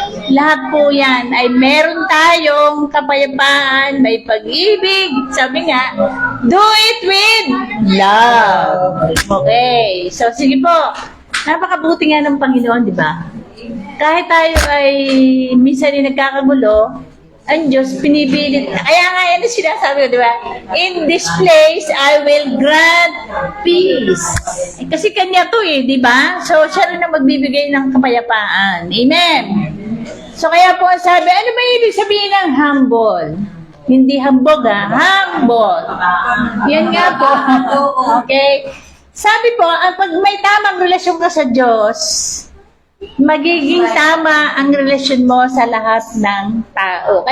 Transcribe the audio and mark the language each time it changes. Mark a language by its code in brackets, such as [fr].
[tl] Lahat po yan ay meron tayong kapayapaan, may pag-ibig. Sabi nga, [en] do it with love. [tl] Okay. So, sige po. Napakabuti nga ng Panginoon, di ba? Kahit tayo ay minsan ay nagkakagulo, ang Diyos pinipilit. Kaya nga yan ang sinasabi ko, di ba? [en] In this place, I will grant peace. [tl] Kasi kanya to di ba? So, siya rin ang magbibigay ng kapayapaan. Amen. So, kaya po sabi, ano ba ibig sabihin ng humble? Hindi hambog, humble. Yan nga po. Okay? Sabi po, pag may tamang relasyon ka sa Diyos, magiging tama ang relasyon mo sa lahat ng tao.